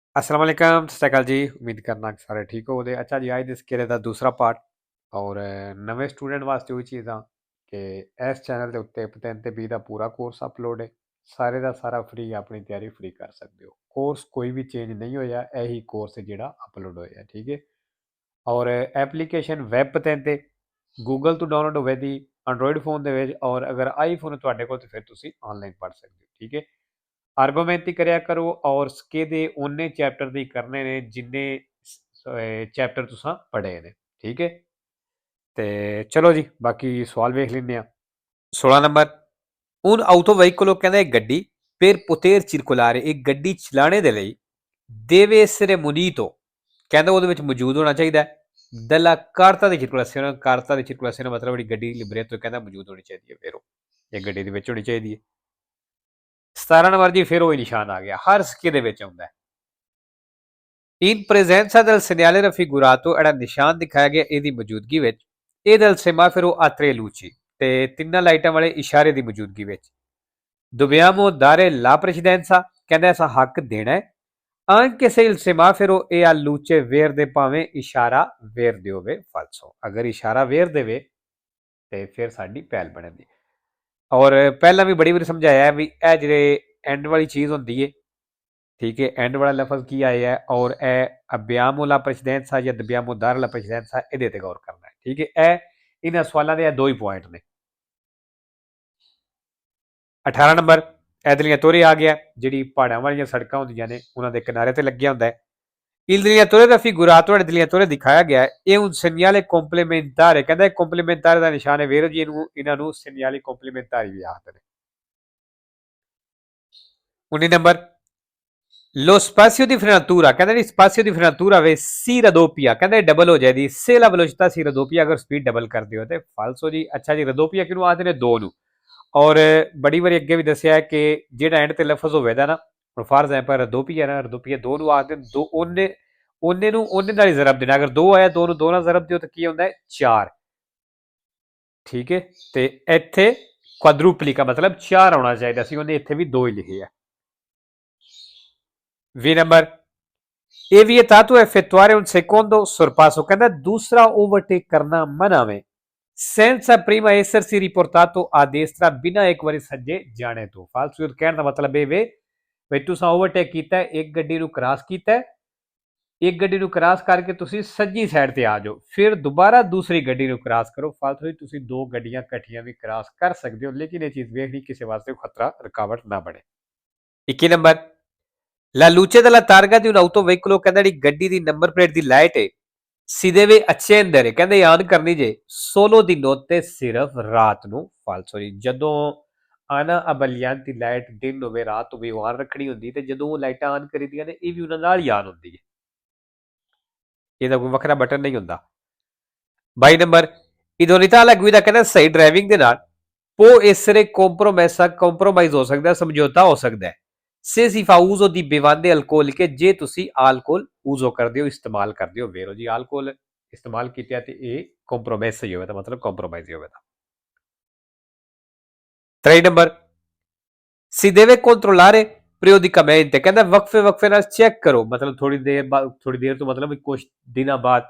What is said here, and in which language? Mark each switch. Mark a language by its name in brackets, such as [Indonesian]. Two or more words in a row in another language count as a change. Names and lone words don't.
[Arabic] السلام عليكم, [Punjabi] ਸਤ ਸ੍ਰੀ ਅਕਾਲ ਜੀ। ਉਮੀਦ ਕਰਨਾ ਕਿ ਸਾਰੇ ਠੀਕ ਹੋਵੋ ਦੇ। ਅੱਛਾ ਜੀ, ਅੱਜ ਦੇ ਸਿੱਕੇ ਦਾ ਦੂਸਰਾ ਪਾਰਟ ਔਰ नਵੇਂ ਸਟੂਡੈਂਟ ਵਾਸਤੇ ਉਹੀ ਚੀਜ਼ਾਂ ਕਿ ਇਸ ਚੈਨਲ ਦੇ ਉੱਤੇ 3 ਤੇ 20 ਦਾ ਪੂਰਾ ਕੋਰਸ ਅਪਲੋਡ ਹੈ। ਸਾਰੇ ਦਾ ਸਾਰਾ ਫ੍ਰੀ ਆਪਣੀ ਤਿਆਰੀ ਫ੍ਰੀ ਕਰ ਸਕਦੇ ਹੋ। ਕੋਰਸ ਕੋਈ ਵੀ ਚੇਂਜ ਨਹੀਂ ਹੋਇਆ, ਇਹੀ ਕੋਰਸ ਜਿਹੜਾ ਅਪਲੋਡ ਹੋਇਆ, ਠੀਕ ਹੈ। ਔਰ ਐਪਲੀਕੇਸ਼ਨ ਵੈਬ 'ਤੇ ਗੂਗਲ ਤੋਂ ਡਾਊਨਲੋਡ ਹੋਵੇ ਦੀ [English] Android phone [Punjabi] ਦੇ ਵਿੱਚ, ਔਰ ਅਗਰ ਆਈਫੋਨ ਤੁਹਾਡੇ ਕੋਲ ਤਾਂ ਫਿਰ ਤੁਸੀਂ ਆਨਲਾਈਨ ਪੜ੍ਹ ਸਕਦੇ ਹੋ, ਠੀਕ ਹੈ। ਆਰਗੂਮੈਂਟ ਹੀ ਕਰਿਆ ਕਰੋ ਔਰ ਸਕੇ ਦੇ ਉਹਨੇ ਚੈਪਟਰ ਦੀ ਕਰਨੇ ਨੇ ਜਿੰਨੇ ਚੈਪਟਰ ਤੁਸੀਂ ਪੜ੍ਹੇ ਨੇ, ਠੀਕ ਹੈ। ਤੇ ਚਲੋ ਜੀ, ਬਾਕੀ ਸਵਾਲ ਵੇਖ ਲੈਂਦੇ ਆ। 16 ਨੰਬਰ, [Italian] un autoveicolo [Punjabi] ਕਹਿੰਦਾ ਇੱਕ ਗੱਡੀ [Italian] per poter circolare, [Punjabi] ਇੱਕ ਗੱਡੀ ਚਲਾਣੇ ਦੇ ਲਈ [Italian] deve essere munito, [Punjabi] ਕਹਿੰਦਾ ਉਹਦੇ ਵਿੱਚ ਮੌਜੂਦ ਹੋਣਾ ਚਾਹੀਦਾ ਹੈ [Italian] della carta di circolazione, carta di circolazione [Punjabi] ਮਤਲਬ ਜਿਹੜੀ ਗੱਡੀ ਲਿਬਰੇਟੋ ਕਹਿੰਦਾ ਮੌਜੂਦ ਹੋਣੀ ਚਾਹੀਦੀ ਹੈ, ਫਿਰ ਉਹ ਇਹ ਗੱਡੀ ਦੇ ਵਿੱਚ ਹੋਣੀ ਚਾਹੀਦੀ ਹੈ। 17 ਨੰਬਰ ਜੀ, ਫਿਰ ਉਹ ਹੀ ਨਿਸ਼ਾਨ ਆ ਗਿਆ, ਹਰ ਸਿੱਕੇ ਦੇ ਵਿੱਚ ਆਉਂਦਾ ਹੈ। [Italian] In presenza del segnale raffigurato, [Punjabi] ਜਿਹੜਾ ਨਿਸ਼ਾਨ ਦਿਖਾਇਆ ਗਿਆ ਇਹਦੀ ਮੌਜੂਦਗੀ ਵਿੱਚ, ਇਹ [Italian] del semaforo a tre luci, [Punjabi] ਤੇ ਤਿੰਨਾਂ ਲਾਈਟਾਂ ਵਾਲੇ ਇਸ਼ਾਰੇ ਦੀ ਮੌਜੂਦਗੀ ਵਿੱਚ। [Italian] Dobbiamo dare la precedenza, [Punjabi] ਕਹਿੰਦਾ ਐਸਾ ਹੱਕ ਦੇਣਾ ਹੈ [Italian] anche se il semaforo è a luce verde, [Punjabi] ਭਾਵੇਂ ਇਸ਼ਾਰਾ verde ਹੋਵੇ falso, ਅਗਰ ਇਸ਼ਾਰਾ verde ਦੇਵੇ ਤੇ ਫਿਰ ਸਾਡੀ ਪਹਿਲ ਬਣਦੀ। ਔਰ ਪਹਿਲਾਂ ਵੀ ਬੜੀ ਵਾਰੀ ਸਮਝਾਇਆ ਵੀ ਇਹ ਜਿਹੜੇ ਐਂਡ ਵਾਲੀ ਚੀਜ਼ ਹੁੰਦੀ ਹੈ, ਠੀਕ ਹੈ, ਐਂਡ ਵਾਲਾ ਲਫ਼ਜ਼ ਕੀ ਆਇਆ ਹੈ ਔਰ [Italian] e abbiamo la precedenza o dobbiamo dare la precedenza [Punjabi] ਇਹਦੇ ਤੇ ਗੌਰ ਕਰਨਾ ਹੈ, ਠੀਕ ਹੈ। ਇਹ ਇਹਨਾਂ ਸਵਾਲਾਂ ਦੇ ਦੋ ਹੀ ਪੁਆਇੰਟ ਨੇ। 18 ਨੰਬਰ, ਐਦਲੀਆਂ ਤੋਰੇ ਆ ਗਿਆ, ਜਿਹੜੀ ਪਹਾੜਾਂ ਵਾਲੀਆਂ ਸੜਕਾਂ ਹੁੰਦੀਆਂ ਨੇ ਉਹਨਾਂ ਦੇ ਕਿਨਾਰੇ ਤੇ ਲੱਗਿਆ ਹੁੰਦਾ ਹੈ। [Italian] Il dilettore raffigurato, il dilettore [Punjabi] ਦਿਖਾਇਆ ਗਿਆ ਹੈ, ਇਹ [Italian] un segnale complementare, [Punjabi] ਕਹਿੰਦਾ complementare ਦਾ ਨਿਸ਼ਾਨ ਹੈ ਵੀਰੋ ਜੀ, ਇਹਨੂੰ ਇਹਨਾਂ ਨੂੰ [Italian] segnali complementari [Punjabi] ਵੀ ਆਖਦੇ ਨੇ। 19 ਨੰਬਰ, [Italian] lo spazio di frenatura, [Punjabi] ਕਹਿੰਦਾ ਜੀ [Italian] spazio di frenatura ਵੇ si raddoppia, [Punjabi] ਕਹਿੰਦਾ ਡਬਲ ਹੋ ਜਾਏਗੀ [Italian] se la velocità si raddoppia, [Punjabi] ਅਗਰ ਸਪੀਡ ਡਬਲ ਕਰਦੇ ਹੋ ਤੇ ਫਾਲਸੋ ਜੀ। ਅੱਛਾ ਜੀ, raddoppia ਕਿਹਨੂੰ ਆਖਦੇ ਨੇ? ਦੋ ਨੂੰ। ਔਰ ਬੜੀ ਵਾਰੀ ਅੱਗੇ ਵੀ ਦੱਸਿਆ ਹੈ ਕਿ ਜਿਹੜਾ ਐਂਡ ਤੇ ਲਫ਼ਜ਼ ਹੋਵੇਗਾ ਨਾ, ਹੁਣ [English] for example [Punjabi] raddoppia ਨਾ, raddoppia ਦੋ ਨੂੰ ਆਖਦੇ ਨੇ, ਦੋ ਉਹਨੇ ਨੂੰ ਉਹਨੇ ਨਾਲ ਹੀ ਜ਼ਰਬ ਦੇਣਾ, ਅਗਰ ਦੋ ਆਇਆ ਦੋ ਨੂੰ ਦੋ ਨਾਲ ਜ਼ਰਬ ਦਿਓ ਤਾਂ ਕੀ ਹੁੰਦਾ ਹੈ? 4, ਠੀਕ ਹੈ। ਤੇ ਇੱਥੇ ਕੁਆਡਰੂਪਲੀਕਾ ਮਤਲਬ 4 ਆਉਣਾ ਚਾਹੀਦਾ ਸੀ, ਉਹਨੇ ਇੱਥੇ ਵੀ 2 ਹੀ ਲਿਖੇ ਆ। [Italian] 20 [Punjabi] ਨੰਬਰ, ਇਹ [Italian] vietato effettuare un secondo sorpasso, [Punjabi] ਕਹਿੰਦਾ ਦੂਸਰਾ ਓਵਰਟੇਕ ਕਰਨਾ ਮਨਾ ਵੇ [Italian] senza prima essersi riportato a destra, [Punjabi] ਬਿਨਾਂ ਇੱਕ ਵਾਰੀ ਸੱਜੇ ਜਾਣੇ ਤੋਂ। ਫਾਲਸੂ ਕਹਿਣ ਦਾ ਮਤਲਬ ਇਹ ਵੇ ਵੀ ਤੁਸੀਂ ਓਵਰਟੇਕ ਕੀਤਾ, ਇੱਕ ਗੱਡੀ ਨੂੰ ਕ੍ਰਾਸ ਕੀਤਾ, ਇੱਕ ਗੱਡੀ ਨੂੰ ਕ੍ਰਾਸ ਕਰਕੇ ਤੁਸੀਂ ਸੱਜੀ ਸਾਈਡ ਤੇ ਆ ਜਾਓ, ਫਿਰ ਦੁਬਾਰਾ ਦੂਸਰੀ ਗੱਡੀ ਨੂੰ ਕ੍ਰਾਸ ਕਰੋ। ਫਾਲਤੂ ਤੁਸੀਂ ਦੋ ਗੱਡੀਆਂ ਇਕੱਠੀਆਂ ਵੀ ਕ੍ਰਾਸ ਕਰ ਸਕਦੇ ਹੋ, ਲੇਕਿਨ ਇਹ ਚੀਜ਼ ਵੇਖਣੀ ਕਿਸੇ ਵਾਸਤੇ ਖਤਰਾ ਰੁਕਾਵਟ ਨਾ ਬਣੇ। 21 ਨੰਬਰ, [Italian] La luce della targa di un autoveicolo, [Punjabi] ਕਹਿੰਦਾ ਜਿਹੜੀ ਗੱਡੀ ਦੀ ਨੰਬਰ ਪਲੇਟ ਦੀ ਲਾਈਟ ਹੈ [Italian] si deve accendere, [Punjabi] ਕਹਿੰਦੇ ਯਾਦ ਕਰਨੀ ਜੇ [Italian] solo di notte, [Punjabi] ਸਿਰਫ ਰਾਤ ਨੂੰ। ਫਾਲਸੋ ਜੀ, ਜਦੋਂ ਆਨਾ ਅਬਲਿਆਂਤੀ ਲਾਈਟ ਦਿਨ ਹੋਵੇ ਰਾਤ ਹੋਵੇ ਉਹ ਆਨ ਰੱਖਣੀ ਹੁੰਦੀ, ਤੇ ਜਦੋਂ ਉਹ ਲਾਈਟਾਂ ਆਨ ਕਰੀਦੀਆਂ ਨੇ ਇਹ ਵੀ ਉਹਨਾਂ ਨਾਲ ਹੀ ਆਨ ਹੁੰਦੀ ਹੈ, ਇਹਦਾ ਕੋਈ ਵੱਖਰਾ ਬਟਨ ਨਹੀਂ ਹੁੰਦਾ। 22 ਨੰਬਰ, [Italian] idoneità alla guida, [Punjabi] ਕਹਿੰਦਾ ਸਹੀ ਡਰਾਈਵਿੰਗ ਦੇ ਨਾਲ [Italian] può essere compromessa, [Punjabi] ਕੰਪਰੋਮਾਈਜ਼ ਹੋ ਸਕਦਾ, ਸਮਝੌਤਾ ਹੋ ਸਕਦਾ ਹੈ [Italian] se si fa uso di bevande alcoliche, [Punjabi] ਜੇ ਤੁਸੀਂ ਆਲਕੋਹਲ यूज़ ਕਰਦੇ ਹੋ, ਇਸਤੇਮਾਲ ਕਰਦੇ ਹੋ। ਵੇਰੋ ਜੀ, ਆਲਕੋਹਲ ਇਸਤੇਮਾਲ ਕੀਤਾ ਤੇ ਇਹ ਕੰਪਰੋਮਾਈਜ਼ ਹੀ ਹੋਵੇ, ਤਾਂ ਮਤਲਬ ਕੰਪਰੋਮਾਈਜ਼ ਹੀ ਹੋਵੇ। 23 ਨੰਬਰ, [Italian] si deve controllare periodicamente, [Punjabi] ਕਹਿੰਦਾ ਵਕਫੇ ਨਾਲ ਚੈੱਕ ਕਰੋ, ਮਤਲਬ ਥੋੜੀ ਦੇਰ ਤੋਂ ਮਤਲਬ ਕੁਝ ਦਿਨਾਂ ਬਾਅਦ।